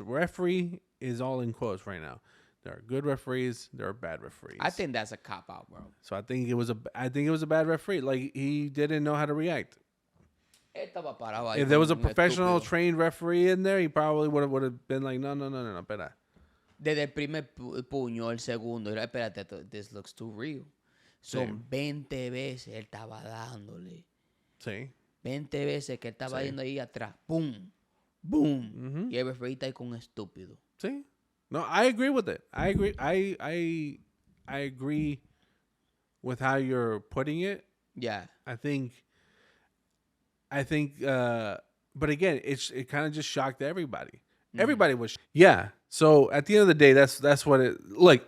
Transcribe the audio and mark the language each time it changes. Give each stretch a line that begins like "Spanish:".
English: Referee is all in quotes right now. There are good referees. There are bad referees. I think that's a cop out, bro. So I think it was a bad referee. Like, he didn't know how to react. If there was a professional trained referee in there, he probably would have been like, no,
Spanish: espera. Desde el primer puño, el segundo, espérate,
English: this looks too real.
Spanish: Son 20 veces él estaba dándole. Sí. 20 veces que él estaba yendo ahí atrás. Boom. Boom. Y el referee está ahí con un estúpido.
English: Sí. No, I agree with it. I agree. I agree with how you're putting it. Yeah. I think but again, it kind of just shocked everybody. Everybody was So at the end of the day, that's what it like.